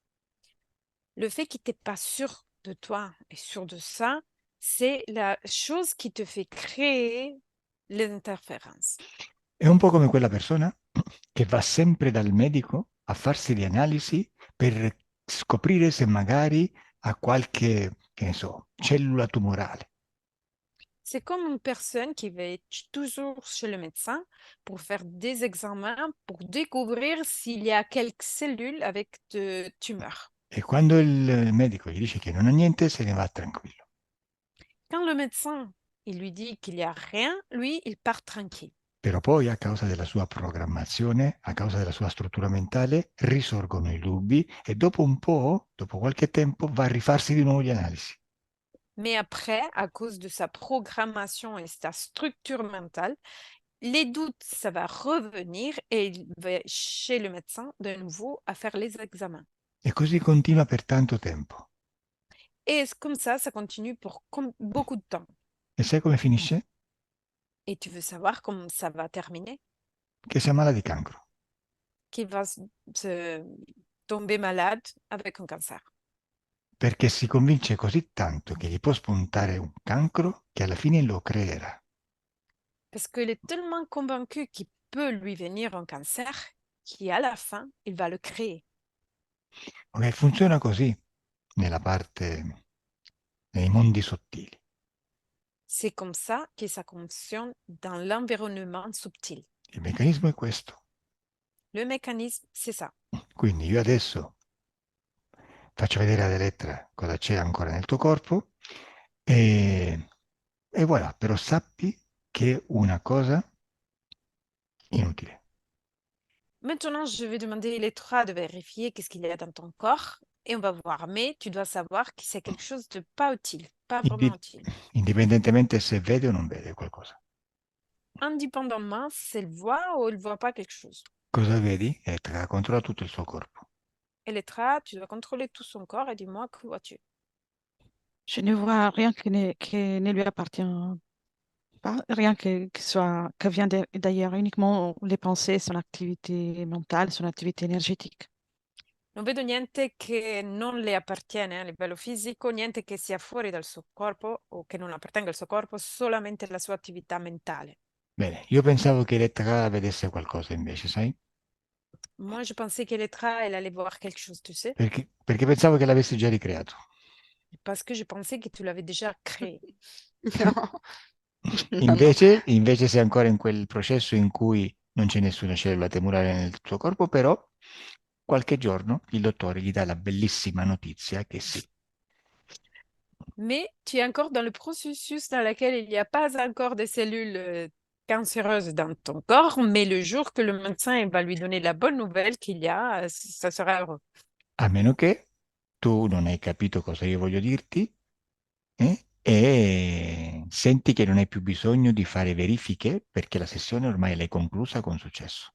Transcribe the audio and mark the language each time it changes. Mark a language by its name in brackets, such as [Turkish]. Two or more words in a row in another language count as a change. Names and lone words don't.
[French] Le fait que tu n'es pas sûr de toi et sûr de ça, c'est la chose qui te fait créer l'interférence. [Italian] È un po' come quella persona che va sempre dal medico a farsi le analisi per scoprire se magari ha qualche, che ne so, cellula tumorale. [French] C'est comme une personne qui va être toujours chez le médecin pour faire des examens pour découvrir s'il y a quelques cellules avec de tumeurs. [Italian] E quando il medico gli dice che non ha niente, se ne va tranquillo. [French] Quand le médecin il lui dit qu'il n'y a rien, lui, il part tranquille. [Italian] Però poi, a causa della sua programmazione, a causa della sua struttura mentale, risorgono i dubbi e dopo un po', dopo qualche tempo, va a rifarsi di nuovo le analisi. [French] Mais après, à cause de sa programmation et sa structure mentale, les doutes, ça va revenir et il va chez le médecin de nouveau à faire les examens. [Italian] E così continua per tanto tempo. [French] Et comme ça continue pour beaucoup de temps. [Italian] E sai come finisce? [French] Et tu veux savoir comment ça va terminer? [Italian] Che si ammala di cancro. [French] Qu'il va tomber malade avec un cancer. [Italian] Perché si convince così tanto che gli può spuntare un cancro che alla fine lo creerà. [French] Parce qu'il est tellement convaincu qu'il peut lui venir un cancer qu'à la fin, il va le créer. [Italian] Ok, funziona così nella parte, nei mondi sottili. [French] C'est comme ça que ça fonctionne dans l'environnement subtil. [Italian] Il meccanismo è questo. [French] Le mécanisme, c'est ça. [Italian] Quindi io adesso faccio vedere ad Elettra cosa c'è ancora nel tuo corpo e voilà, però sappi che è una cosa inutile. [French] Maintenant, je vais demander les trois de vérifier qu'est-ce qu'il y a dans ton corps et on va voir. Mais tu dois savoir que c'est quelque chose de pas utile, pas vraiment utile. [Italian] Indipendentemente se vede o non vede qualcosa. [French] Indépendamment si elle voit ou elle voit pas quelque chose. [Italian] Cosa vedi? Elettra controlla tutto il suo corpo. [French] Elettra, tu dois contrôler tout son corps et dis-moi que vois-tu. Je ne vois rien qui ne lui appartient pas, rien que vient d'ailleurs, uniquement les pensées, son activité mentale, son activité énergétique. [Italian] Non vedo niente che non le appartiene a livello fisico, niente che sia fuori dal suo corpo o che non appartenga al suo corpo, solamente la sua attività mentale. Bene, io pensavo che Elettra vedesse qualcosa invece, sai? [French] Moi, je pensais qu'Elettra, elle allait voir quelque chose, tu sais, [Italian] Perché pensavo che l'avessi già ricreato. [French] parce que je pensais que tu l'avais déjà créé. Non. Non, non. [Italian] Invece sei ancora in quel processo in cui non c'è nessuna cellula tumorale nel tuo corpo, però qualche giorno il dottore gli dà la bellissima notizia che sì. [French] Mais tu es encore dans le processus dans lequel il n'y a pas encore de cellules cancéreuses dans ton corps, mais le jour que le médecin va lui donner la bonne nouvelle qu'il y a, ça sera heureux. [Italian] A meno che tu non hai capito cosa io voglio dirti e senti che non hai più bisogno di fare verifiche perché la sessione ormai l'hai conclusa con successo.